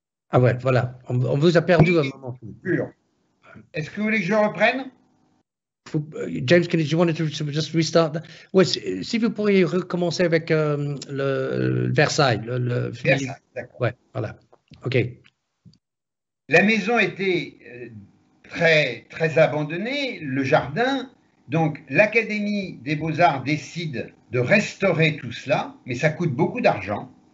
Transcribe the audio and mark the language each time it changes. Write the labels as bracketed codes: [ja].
[fr] Ah ouais, voilà, on vous a perdu un moment. Est-ce que vous voulez que je reprenne? [en] James, do you want to just restart that? [fr] Ouais, si vous pourriez recommencer avec le Versailles. Versailles, d'accord. Ouais, voilà. OK. La maison était très, très abandonnée, le jardin. Donc, l'Académie des Beaux-Arts décide de restaurer tout cela, mais ça coûte beaucoup d'argent.